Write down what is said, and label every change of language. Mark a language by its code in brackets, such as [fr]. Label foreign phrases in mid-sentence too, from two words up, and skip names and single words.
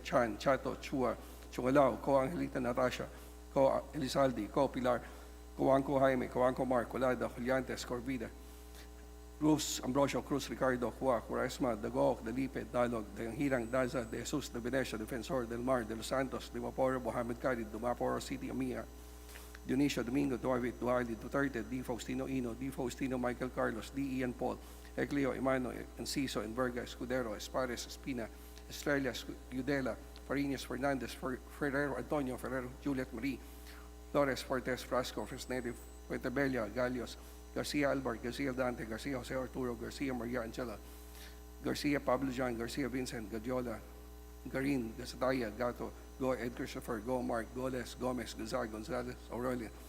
[tl] Chan, Chato, Chua, Chungalao, Co Angelita Natasha, Co Elizalde, Co Pilar, Coanco Jaime, Coanco Mark, Colada, Juliantes, Corvida, Cruz, Ambrosio, Cruz, Ricardo, Cua, Cuaresma, Dagok, Dalipe, Dalog, Hirang, Daza, De Jesus, De Venecia, Defensor, Del Mar, De Los Santos, Dimaporo, Mohamed Khalid, Dumaporo City, Amia, Dionisio, Domingo, Duarvit, Duardi, Duterte, D. Faustino Ino, D. Faustino Michael Carlos, D. Ian Paul, Ecleo, Emano, Enciso, Enverga, Escudero, Espares, Espina, Estrella, Udela, Farinas, Fernandez, Ferrero, Antonio, Ferrero, Juliet Marie, Flores, Fortes, Frasco, Fresnedi, Fuentebella, Galios, Garcia Albert, Garcia Dante, Garcia Jose Arturo, Garcia Maria Angela, Garcia Pablo John, Garcia Vincent, Gadiola, Garin, Gasataya, Gato, Go Ed Christopher, Go Mark, Goles, Gomez, Gazar, Gonzalez, Aurelia,